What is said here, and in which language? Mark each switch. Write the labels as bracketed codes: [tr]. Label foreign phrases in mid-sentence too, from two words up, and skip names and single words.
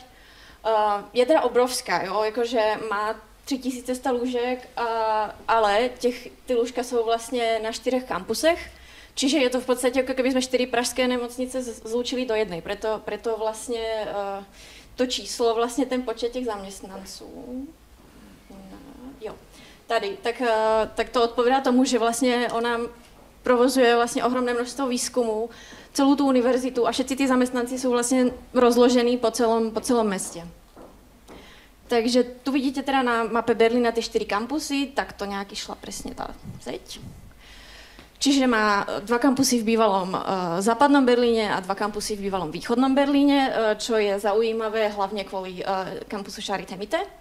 [cs] Je teda obrovská, jo, akože má 3100 lůžek, ale ty lůžka jsou vlastně na 4 kampusech, [sk] čiže je to v podstate, ako keby sme 4 pražské nemocnice zlúčili do jednej, preto vlastne to číslo, vlastne ten počet [cs] těch zaměstnanců, jo, tady, tak to odpovídá tomu, že vlastně ona provozuje vlastně ohromné množstvo výzkumů, celou tu univerzitu a [sk] všetci tí zamestnanci sú vlastne rozložení po celom meste. Takže tu vidíte teda na mape Berlína tie 4 kampusy, tak to nějak išla presne tá zeď. Čiže má 2 kampusy v bývalom západnom Berlíne a 2 kampusy v bývalom východnom Berlíne, čo je zaujímavé hlavne kvôli kampusu Charité Mitte.